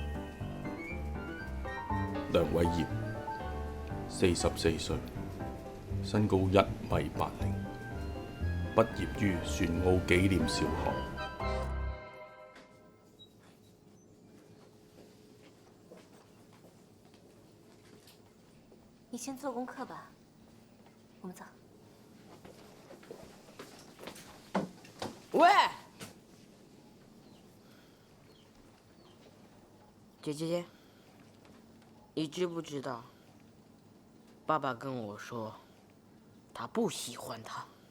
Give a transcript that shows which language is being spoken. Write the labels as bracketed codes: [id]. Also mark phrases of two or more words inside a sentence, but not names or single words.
[zh] 梁偉業，44歲， 身高1.80米，畢業於船澳紀念小學。你先做功课吧，我们走。喂，姐，你知不知道？爸爸跟我说，他不喜欢他。